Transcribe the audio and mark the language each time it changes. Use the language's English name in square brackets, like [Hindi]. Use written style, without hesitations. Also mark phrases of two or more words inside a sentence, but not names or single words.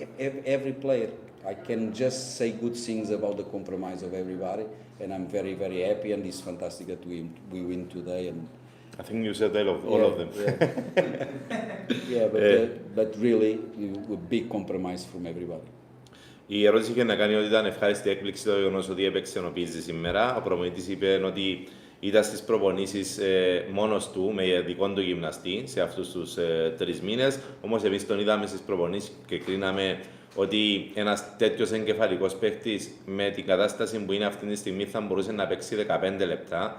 [English] Every player, I can just say good things about the compromise of everybody, and I'm very, very happy, and it's fantastic that we win today. And I think you said all of them. But really, a big compromise from everybody. [Greek] Η ερώτηση είχε να κάνει ότι ήταν ευχάριστη έκπληξη το γεγονός ότι έπαιξε ο Πίζη σήμερα. Ο προπονητής είπε ότι ήταν στις προπονήσεις μόνος του με δικό του γυμναστή σε αυτούς τους 3 μήνες. Όμως εμείς τον είδαμε στις προπονήσεις και κρίναμε ότι ένας τέτοιος εγκεφαλικός παίκτης με την κατάσταση που είναι αυτή τη στιγμή θα μπορούσε να παίξει 15 λεπτά.